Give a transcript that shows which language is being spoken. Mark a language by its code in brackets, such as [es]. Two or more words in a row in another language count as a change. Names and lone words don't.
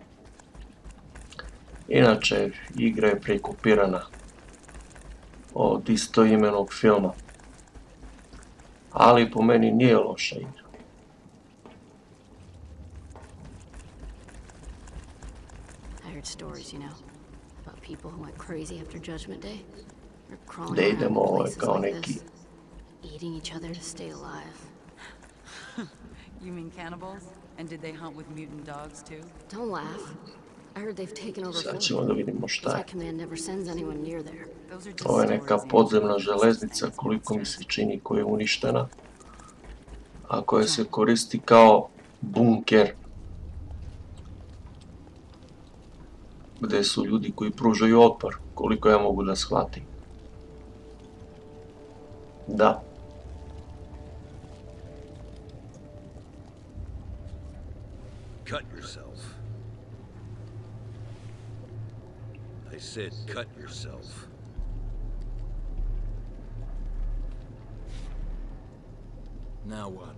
[sr] Inače, igra je prekopirana od istoimenog filma, ali po meni nije loša igra. Da idemo, ovo je kao neki... [en] Eating each other to stay alive. You mean cannibals? And did they hunt with mutant dogs too? Don't laugh. I heard they've taken over. [sr] Sad ćemo da vidimo šta je. [en] Command never sends anyone near there. [sr] Ovo je neka podzemna železnica, koliko mi se čini, koja je uništena, a koja se koristi kao bunker, gde su ljudi koji pružaju otpor, koliko ja mogu da shvatim. Da. [en] Cut yourself. I said cut yourself. Now what?